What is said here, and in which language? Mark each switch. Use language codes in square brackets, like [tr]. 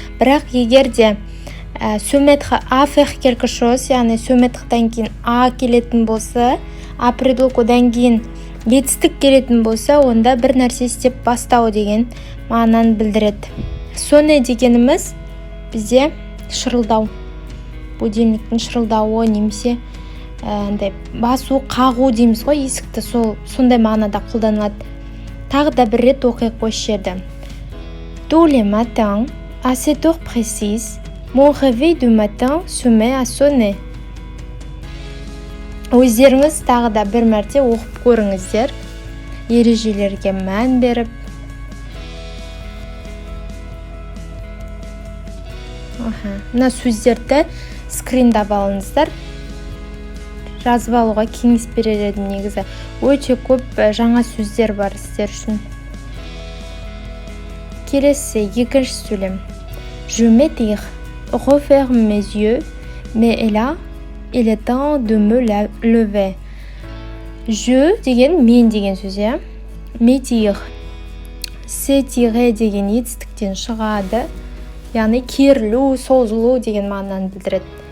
[kk] Бірақ егер де se mettre à faire quelque chose, яғни se metre'дан кейін келетін болса, предлог одан кейін етістік келетін болса, онда бір нәрсе істеп бастау деген мағынаны білдіреді. Sonner дегеніміз бізде шырылдау. Будильниктің шырылдауы немесе басу, қағу дейміз ғой, есікті, сондай мағынада қолданылады. Тағы да бір рет оқиық осы жерді. [fr] Tous les matins, à cette heure précise, mon réveil du matin se met à sonner. [kk] Өздеріңіз тағы да бір мәрте оқып көріңіздер. Ережелерге мән беріп. Мына сөздерді скриндап алыңыздар. Жазып алуға кеңес берер едім негізі. Өте көп жаңа сөздер бар сіздер үшін. Келесі екінші сөйлем. [fr] Je m'étire, referme mes yeux, mais là, il est temps de me lever. [kk] Je деген мен деген сөз, иә. M'étire, s'étirer деген етістіктен шығады. Яғни керілу, созылу деген мағынаны білдіреді.